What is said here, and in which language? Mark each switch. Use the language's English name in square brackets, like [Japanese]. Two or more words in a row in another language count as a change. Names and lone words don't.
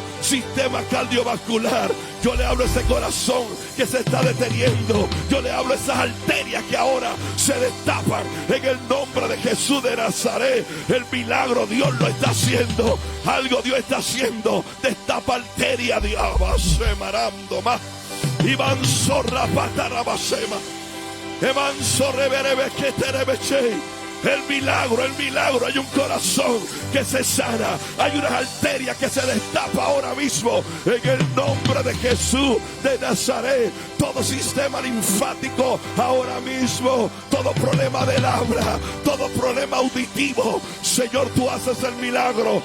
[Spanish] Sistema cardiovascular, yo le hablo a ese corazón que se está deteniendo. Yo le hablo a esas arterias que ahora se destapan en el nombre de Jesús de Nazaret. El milagro Dios lo está haciendo. Algo Dios está haciendo. Destapa arteria, Dios. Marando más. Iván zorra patarabasema. Evanso reverebe que terebeche. El milagro, hay un corazón que se sana, hay unas arterias que se destapa ahora mismo en el nombre de Jesús de Nazaret. Todo sistema linfático ahora mismo, todo problema del habla, todo problema auditivo, Señor, tú haces el milagro.